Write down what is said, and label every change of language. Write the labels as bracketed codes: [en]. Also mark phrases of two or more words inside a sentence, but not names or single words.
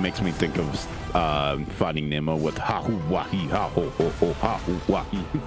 [en] makes me think of Finding Nemo with ha hoo wahi ha ho ho ho ha hoo wahi.